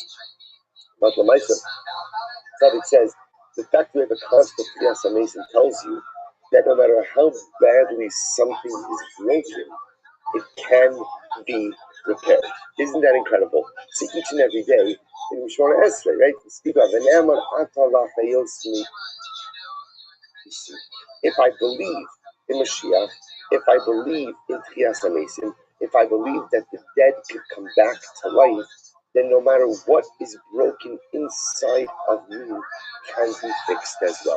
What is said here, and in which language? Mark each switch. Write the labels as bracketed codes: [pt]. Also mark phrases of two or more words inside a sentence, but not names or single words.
[en] But the Maisa, Tzaddik says, the fact we have a concept of [he] Tchiyas HaMesim [en] tells you that no matter how badly something is broken, it can be repaired. Isn't that incredible? So each and every day in Shemona Esrei, right? We speak of [he] V'ne'amar ata la'chayosni. [en] If I believe in Mashiach, if I believe in [he] Tchiyas HaMesim, [en] if I believe that the dead could come back to life, then no matter what is broken inside of me can be fixed as well.